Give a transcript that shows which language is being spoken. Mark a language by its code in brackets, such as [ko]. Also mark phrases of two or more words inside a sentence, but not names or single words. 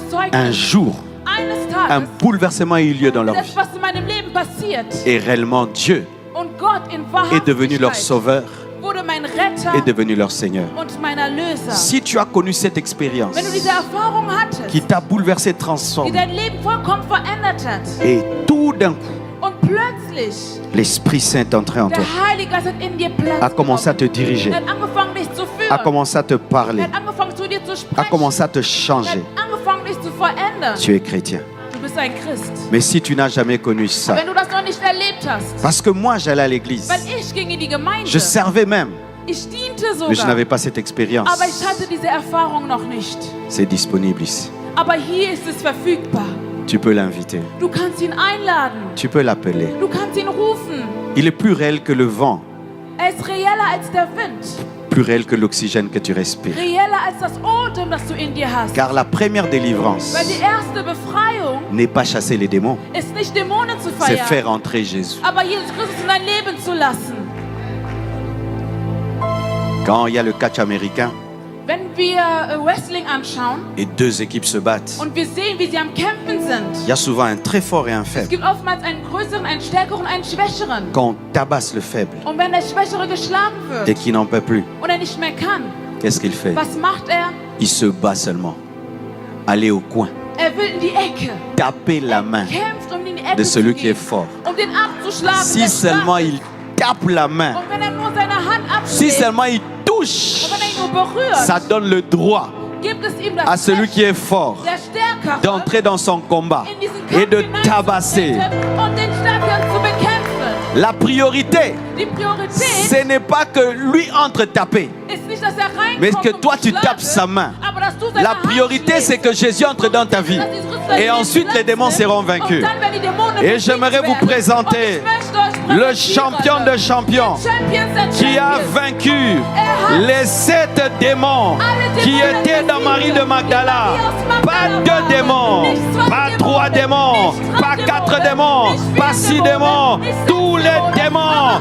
[fr] Un [de] Zeugnis. [fr] jour, [de] Eines [fr] un [de] Tages, [fr] bouleversement a eu lieu dans leur [de] das, [fr] vie. [de] was in meinem Leben passiert. [fr] Et réellement, Dieu [de] Und Gott in [fr] est devenu leur [de] Wahrhaftigkeit [fr] sauveur, [de] wurde mein Retter [fr] est devenu leur Seigneur. [de] und mein Erlöser. [fr] Si tu as connu cette expérience [de] Wenn du diese Erfahrung hattest, [fr] qui t'a bouleversé, [de] die [fr] transformé, [de] dein Leben vollkommen verändert hat, [fr] et tout d'un coup, [de] und plötzlich [fr] l'Esprit Saint est entré en toi, [de] der Heilige Geist hat in dir Platz [fr] a commencé à te [de] genommen. [fr] diriger, [de] Er hat angefangen, dich zu [fr] a [de] führen. [fr] commencé à te [de] Er [fr] parler, [de] hat angefangen, zu dir zu [fr] a [de] sprechen. [fr] commencé à te [de] Er [fr] changer. [de] hat angefangen, dich verändern. [fr] tu es chrétien. [de] Du bist ein Christ. [fr] Mais si tu n'as jamais connu ça, [de] Wenn du das noch nicht erlebt hast, [fr] parce que moi j'allais à l'église, [de] weil ich ging in die Gemeinde, [fr] je servais même, [de] ich diente [fr] mais je [de] sogar, [fr] n'avais pas cette expérience. [de] aber ich hatte diese Erfahrung noch nicht. [fr] C'est disponible ici. [de] Aber hier ist es verfügbar. [fr] Tu peux l'inviter, [de] Du kannst ihn einladen. [fr] tu peux l'appeler. [de] Du kannst ihn rufen. [fr] Il est plus réel que le vent, [de] Er ist realer als der Wind. [fr] plus réel que l'oxygène que tu respires. [de] Realer als das Atem, das du in dir hast. [fr] Car la première délivrance [de] Weil die erste Befreiung [fr] n'est pas chasser les démons, [de] ist nicht Dämonen zu [fr] c'est [de] feiern, [fr] faire entrer Jésus. [de] aber Jesus Christus in dein Leben zu lassen. [fr] Quand il y a le catch américain [de] Wenn wir Wrestling anschauen [fr] et deux équipes se battent, [de] und wir sehen, wie sie am Kämpfen sind, [fr] il y a souvent un très fort et un [de] es [fr] faible. [de] gibt oftmals einen größeren, einen stärkeren, einen schwächeren. [fr] Quand on tabasse le faible [de] Und wenn der Schwächere geschlagen [fr] et [de] wird [fr] qu'il n'en peut plus, [de] und er nicht mehr kann, [fr] qu'est-ce qu'il fait? [de] was macht er? [fr] Il se bat seulement. Aller au coin, [de] Er will in die Ecke. [fr] taper la main [de] Kämpft, um in die Ecke [fr] de celui [de] zu [fr] qui est [de] gehen, [fr] fort. [de] um den abzuschlagen. [fr] Si [de] der [fr] seulement [de] stark [fr] il tape la main, [de] ist. Und wenn er nur seine Hand [fr] si [de] abschlägt, [fr] seulement il touche, [de] und wenn er ihn nur berührt, [fr] ça donne le droit [de] gibt es ihm das [fr] à celui [de] Recht, [fr] qui est fort [de] der Stärkere, [fr] d'entrer dans son combat [de] in diesen [fr] et [de] Kampf [fr] de tabasser. [de] hineinzutreten und den Stärkeren zu bekämpfen. [fr] La priorité, [de] Die Priorität [fr] ce n'est pas que lui entre taper, [de] ist nicht, dass er reinkommt [fr] mais que [de] und [fr] toi tu [de] geschlagen [fr] tapes [de] wird, [fr] sa main. [de] aber dass du seine [fr] La [de] Hand [fr] priorité, [de] schlägst. [fr] c'est que Jésus entre dans ta vie. Et ensuite, les démons seront vaincus. [de] Und dann werden die Dämonen [fr] Et [de] besiegt [fr] j'aimerais vous [de] werden. [fr] présenter [de] Und ich möchte euch [fr] le [de] präsentieren, [fr] champion de champions [de] Champions der [fr] qui a [de] Champions. [fr] vaincu les 7 démons qui étaient dans Marie de Magdala. Pas 2 démons, pas 3 démons, pas 4 démons, pas 6 démons, tous les démons.